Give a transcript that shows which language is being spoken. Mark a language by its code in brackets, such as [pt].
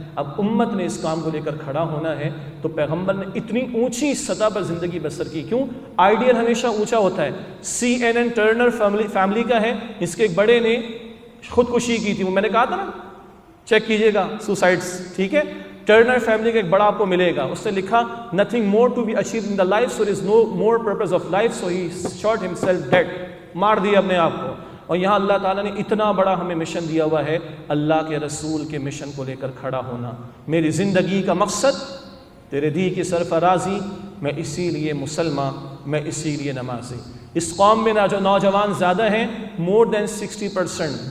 [ur] اب امت نے اس کام کو لے کر کھڑا ہونا ہے. تو پیغمبر نے اتنی اونچی سطح پر زندگی بسر کی. کیوں؟ آئیڈیل ہمیشہ اونچا ہوتا ہے. CNN ٹرنر فیملی کا ہے، اس کے ایک بڑے نے خودکشی کی تھی. وہ میں نے کہا تھا نا، چیک کیجئے گا سوسائڈس، ٹھیک ہے. ٹرنر فیملی کا ایک بڑا آپ کو ملے گا، اس نے لکھا [en] nothing more to be achieved in the life, so there is no more purpose of life, so he shot himself dead. [ur] مار دیا اپنے آپ کو. اور یہاں اللہ تعالیٰ نے اتنا بڑا ہمیں مشن دیا ہوا ہے، اللہ کے رسول کے مشن کو لے کر کھڑا ہونا. میری زندگی کا مقصد تیرے دی کی سرفرازی، میں اسی لیے مسلمان، میں اسی لیے نمازی. اس قوم میں جو نوجوان زیادہ ہیں، [en] more than 60%.